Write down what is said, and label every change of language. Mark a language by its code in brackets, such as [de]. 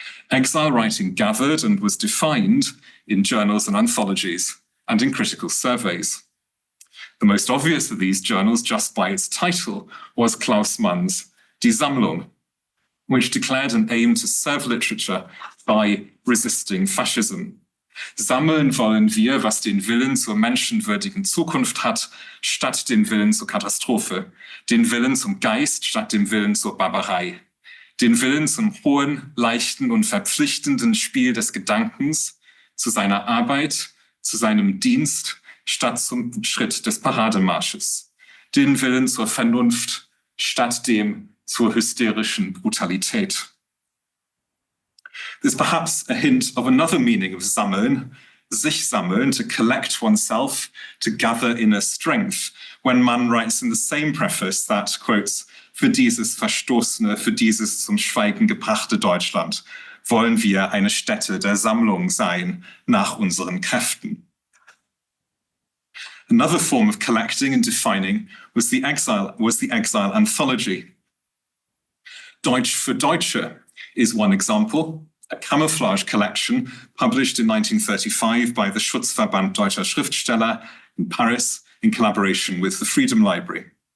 [en] Exile writing gathered and was defined in journals and anthologies and in critical surveys. The most obvious of these journals, just by its title, was Klaus Mann's Die Sammlung, which declared an aim to serve literature by resisting fascism. [de] Sammeln wollen wir, was den Willen zur menschenwürdigen Zukunft hat, statt den Willen zur Katastrophe, den Willen zum Geist statt dem Willen zur Barbarei, den Willen zum hohen, leichten und verpflichtenden Spiel des Gedankens, zu seiner Arbeit, zu seinem Dienst, statt zum Schritt des Parademarsches, den Willen zur Vernunft, statt dem zur hysterischen Brutalität. [en] There's perhaps a hint of another meaning of sammeln, sich sammeln, to collect oneself, to gather inner strength, when Mann writes in the same preface that, quotes, [de] für dieses verstoßene, für dieses zum Schweigen gebrachte Deutschland wollen wir eine Stätte der Sammlung sein, nach unseren Kräften. [en] Another form of collecting and defining was the Exile anthology. Deutsch für Deutsche is one example, a camouflage collection published in 1935 by the Schutzverband Deutscher Schriftsteller in Paris in collaboration with the Freedom Library.